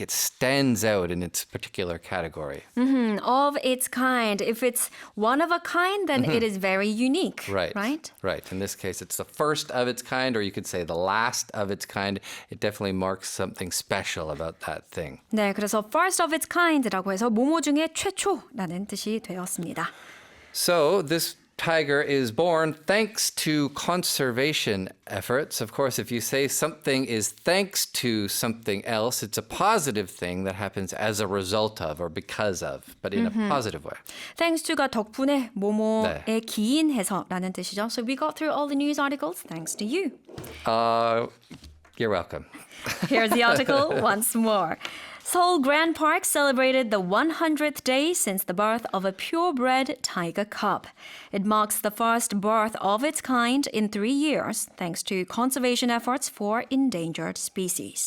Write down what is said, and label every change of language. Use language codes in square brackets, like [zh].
[en] It stands out in its particular category. Of its kind. If it's one of a kind, then it is very unique. Right. Right? Right. In this case, it's the first of its kind, or you could say the last of its kind. It definitely marks something special about that thing. [ko] 네, 그래서 [en] first of its kind [ko] 라고 해서 모모 중에 최초라는 뜻이 되었습니다. [en] So this tiger is born thanks to conservation efforts. Of course, if you say something is thanks to something else, it's a positive thing that happens as a result of or because of, but in a positive way. [ko] Thanks to가 덕분에 모모에 네. 기인해서라는 뜻이죠. [en] So we got through all the news articles thanks to you. You're welcome. Here's the article once more. Seoul Grand Park celebrated the 100th day since the birth of a purebred tiger cub. It marks the first birth of its kind in 3 years, thanks to conservation efforts for endangered species.